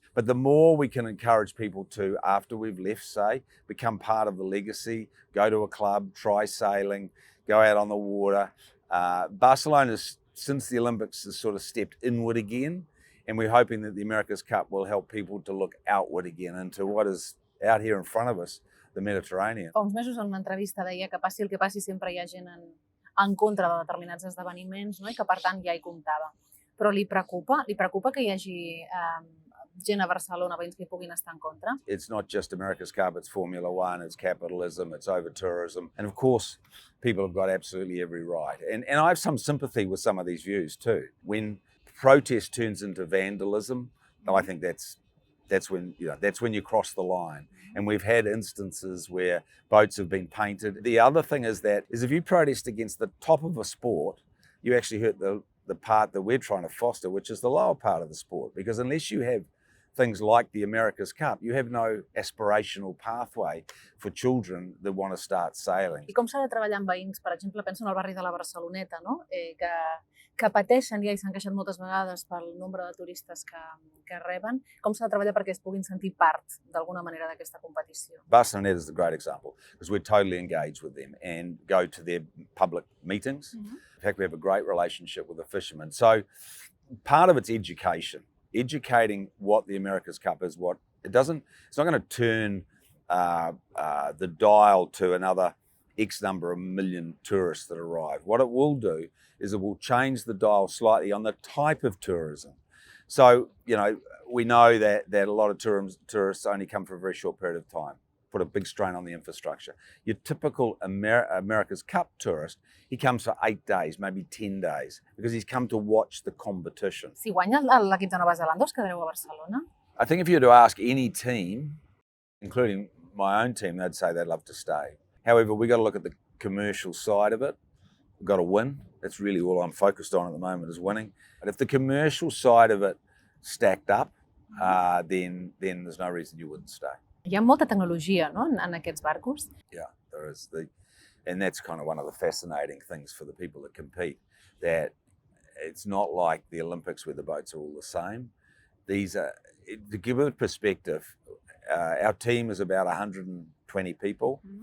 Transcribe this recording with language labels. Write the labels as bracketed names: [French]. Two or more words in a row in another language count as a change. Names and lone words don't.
[English] But the more we can encourage people to, after we've left, say, become part of the legacy, go to a club, try sailing, go out on the water. Barcelona, since the Olympics, has sort of stepped inward again. And we're hoping that the America's Cup will help people to look outward again into what is out here in front of us, the Mediterranean. [Catalan] Fa uns mesos en una entrevista deia que passi el que passi sempre hi ha gent en contra de determinats esdeveniments, no? I que per tant ja hi comptava. Però li preocupa que hi hagi gent a Barcelona, veïns que hi puguin estar en contra? [English] It's not just America's Cup, it's Formula One, it's capitalism, it's over-tourism. And of course, people have got absolutely every right. And I have some sympathy with some of these views too. When protest turns into vandalism, I think that's when you cross the line. And we've had instances where boats have been painted. The other thing is if you protest against the top of a sport, you actually hurt the part that we're trying to foster, which is the lower part of the sport. Because unless you have things like the America's Cup, you have no aspirational pathway for children that want to start sailing. [Catalan] I com s'ha de treballar amb veïns? Per exemple, penso en el barri de la Barceloneta, no? Que pateixen ja i s'han queixat moltes vegades pel nombre de turistes que reben. Com s'ha de treballar perquè es puguin sentir part d'alguna manera d'aquesta competició? [English] Barcelona is a great example because we're totally engaged with them and go to their public meetings. Mm-hmm. In fact, we have a great relationship with the fishermen. So part of it's educating what the America's Cup is. It's not going to turn the dial to another X number of million tourists that arrive. What it will do is it will change the dial slightly on the type of tourism. So, we know that a lot of tourists only come for a very short period of time, put a big strain on the infrastructure. Your typical America's Cup tourist, he comes for 8 days, maybe 10 days, because he's come to watch the competition. [Catalan] Si guanya l'equip de Nova Zelanda, us quedareu a Barcelona? [English] I think if you were to ask any team, including my own team, they'd say they'd love to stay. However, we've got to look at the commercial side of it. We've got to win. That's really all I'm focused on at the moment is winning. But if the commercial side of it stacked up, then there's no reason you wouldn't stay. [Catalan] Hi ha molta tecnologia, no?, en aquests barcos. [English] Yeah, there is. And that's kind of one of the fascinating things for the people that compete, that it's not like the Olympics where the boats are all the same. These are, to give it perspective, our team is about 120 people. Mm-hmm.